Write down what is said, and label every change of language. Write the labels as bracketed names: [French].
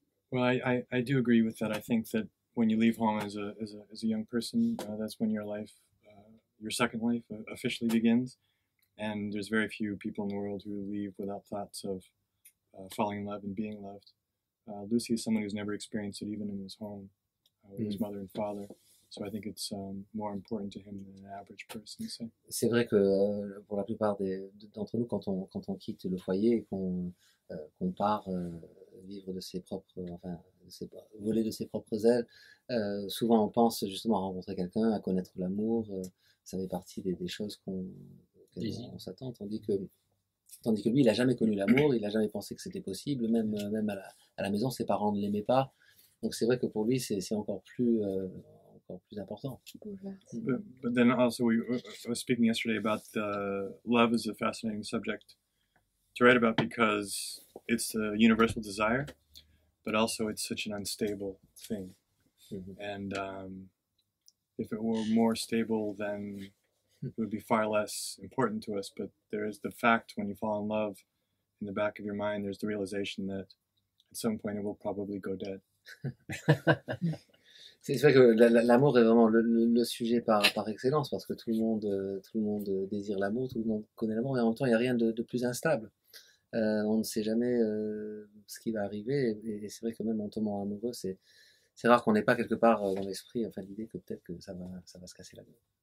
[English] Well, I do agree with that. I think that when you leave home as a young person, that's when your life, your second life, officially begins. And there's very few people in the world who leave without thoughts of falling in love and being loved. Lucy is someone who's never experienced it, even in his home with his mother and father. So I think it's more important to him than an average person. So. [French] C'est vrai que pour la plupart d'entre nous, quand on quitte le foyer et qu'on part vivre de ses propres, voler de ses propres ailes, souvent on pense justement à rencontrer quelqu'un, à connaître l'amour. Ça fait partie des choses qu'on s'attend, tandis que lui, il n'a jamais connu l'amour, il n'a jamais pensé que c'était possible, même à la maison, ses parents ne l'aimaient pas. Donc c'est vrai que pour lui, c'est encore plus important. [English] But then also I was speaking yesterday about love is a fascinating subject to write about because it's a universal desire, but also it's such an unstable thing. And if it were more stable, then it would be far less important to us. But there is the fact when you fall in love, in the back of your mind, there's the realization that at some point it will probably go dead. [French] C'est vrai que l'amour est vraiment le sujet par excellence, parce que tout le monde désire l'amour, tout le monde connaît l'amour, mais en même temps il n'y a rien de plus instable. On ne sait jamais ce qui va arriver, et c'est vrai que même en tombant amoureux, c'est rare qu'on n'ait pas quelque part dans l'esprit l'idée que peut-être que ça va se casser la gueule.